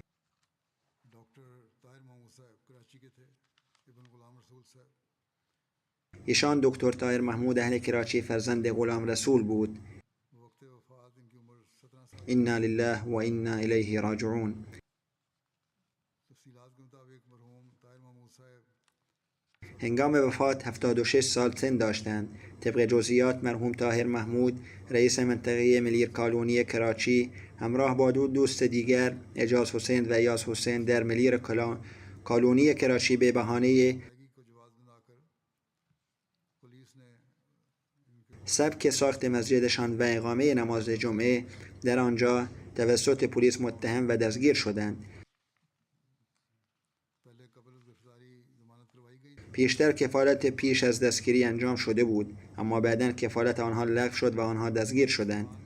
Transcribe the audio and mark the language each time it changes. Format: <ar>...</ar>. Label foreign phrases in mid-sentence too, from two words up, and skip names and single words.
<fa>ایشان دکتر طاهر محمود اهل کراچی فرزند غلام رسول بود.</fa> <ar>انا لله و انا الیه راجعون.</ar> <fa>هنگام وفات 76 سال سن داشتند. طبق جزئیات مرحوم طاهر محمود رئیس منطقه ملیر کالونی کراچی همراه با دو دوست دیگر اعجاز حسین و ایاز حسین در ملیر کالونی کراچی به بهانه سبک ساخت مسجدشان و اقامه نماز جمعه در آنجا توسط پلیس متهم و دستگیر شدند. پیشتر کفالت پیش از دستگیری انجام شده بود، اما بعداً کفالت آنها لغو شد و آنها دستگیر شدند.</fa>